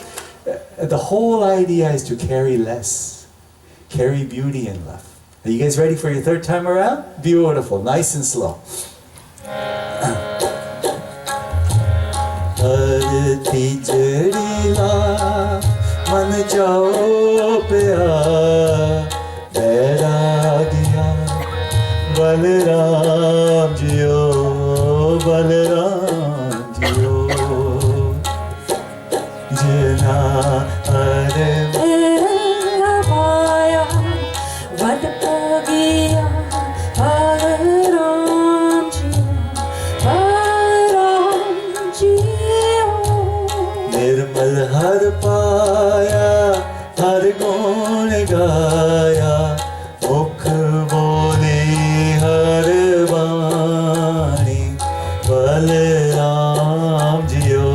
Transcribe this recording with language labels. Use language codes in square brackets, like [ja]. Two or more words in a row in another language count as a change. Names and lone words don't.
[en] The whole idea is to carry less. Carry beauty and love. Are you guys ready for your third time around? Beautiful, nice and slow. [pa] ਮਨ ਜਾਓ ਪਿਆਰ ਬੈਰਾਗਿਆ ਬਲਰਾਮ ਜੀਓ ਬਲਰਾਮ ਜੀਓ ਜਿਨਾ ਹਰੇ ਮਾਇਆ ਵਦ ਪਗੀਆ ਬਲਰਾਮ ਜੀਓ ਨਿਰਮਲ ਹਰ ਪਾਇਆ ਹਰ ਗੁਣ ਗਾਇਆ ਮੁਖ ਬੋਲੇ ਹਰ ਵਾਣੀ ਬਲਰਾਮ ਜੀਓ